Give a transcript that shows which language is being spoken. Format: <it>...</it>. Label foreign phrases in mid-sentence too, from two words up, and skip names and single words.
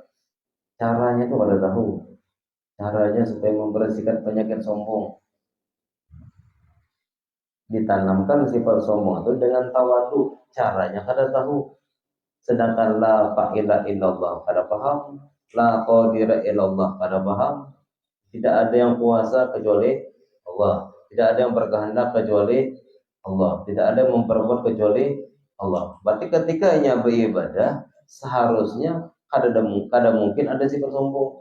<id>Caranya tuh</id> <bjn>kada tahu.</bjn> <id>Caranya supaya membersihkan penyakit sombong. Ditanamkan sifat sombong itu dengan tawadu. Caranya</id> <bjn>kada tahu.</bjn> <id>Sedangkan</id> <ar>la fa'ila illallah</ar> <bjn>kada paham,</bjn> <ar>la qadira illallah</ar> <bjn>kada paham.</bjn> <id>Tidak ada yang kuasa kecuali Allah. Tidak ada yang berkehendak kecuali Allah. Tidak ada yang memperbuat kecuali Allah. Berarti ketika ia beribadah, seharusnya</id> <bjn>kada mungkin</bjn> <id>ada sifat sombong.</id>